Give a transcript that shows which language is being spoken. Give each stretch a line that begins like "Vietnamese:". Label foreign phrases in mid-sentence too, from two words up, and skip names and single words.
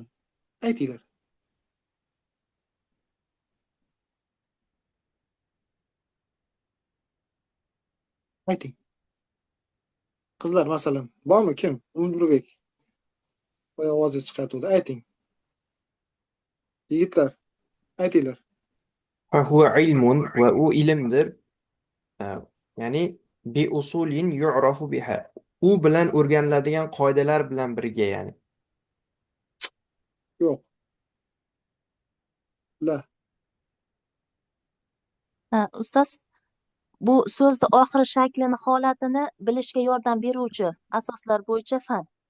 Uzbek: Aytinglar. Ayting. Qizlar masalan, bormi kim? Umidbek. Ovozingiz chiqardi. Ayting. Yigitlar, aytinglar.
Arabic: هو علم
Uzbek: va u ilmdir.
Arabic: يعني بأصول يعرف بها.
Uzbek: U bilan o'rganiladigan qoidalar bilan birga, ya'ni. Yo'q. La. Ustoz, bu so'zni oxiri shaklini, holatini bilishga yordam beruvchi asoslar bo'yicha fan.